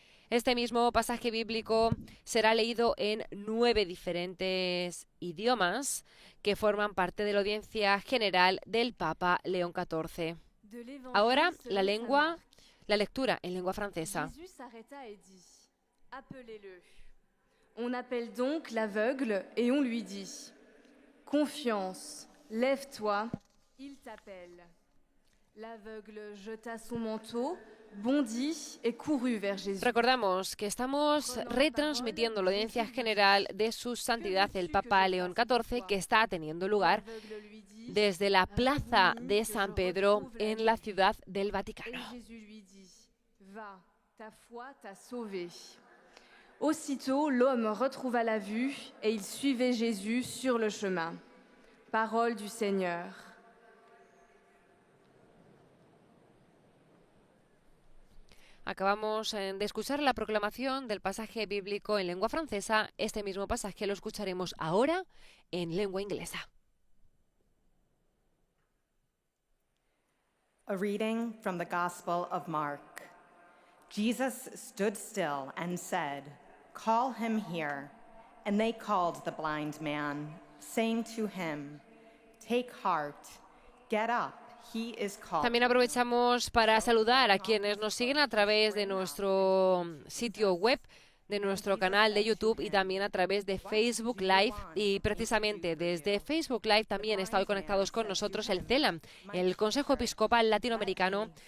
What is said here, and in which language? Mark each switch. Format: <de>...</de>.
<es>Este mismo pasaje bíblico será leído en 9 diferentes idiomas que forman parte de la audiencia general del Papa León XIV. Ahora la lectura en lengua francesa.</es> <fr>Jésus s'arrêta et dit: Appelez-le. On appelle donc l'aveugle et on lui dit: Confiance, lève-toi, il t'appelle. L'aveugle jeta son manteau, bondit et courut vers Jésus.</fr> <es>Recordamos que estamos retransmitiendo la audiencia general de Su Santidad el Papa León XIV, que está teniendo lugar desde la plaza de San Pedro en la ciudad del Vaticano.</es> <fr>Et Jésus lui dit: Va, ta foi t'a sauvé. Aussitôt, l'homme retrouva la vue et il suivait Jésus sur le chemin. Parole du Seigneur.</fr> <es>Acabamos de escuchar la proclamación del pasaje bíblico en lengua francesa. Este mismo pasaje lo escucharemos ahora en lengua inglesa.</es> <en>A reading from the Gospel of Mark. Jesus stood still and said, "Call him here." And they called the blind man, saying to him, "Take heart, get up, he is called."</en> <es>También aprovechamos para saludar a quienes nos siguen a través de nuestro sitio web, de nuestro canal de YouTube y también a través de Facebook Live. Y precisamente desde Facebook Live también están conectados con nosotros el CELAM, el Consejo Episcopal Latinoamericano.</es>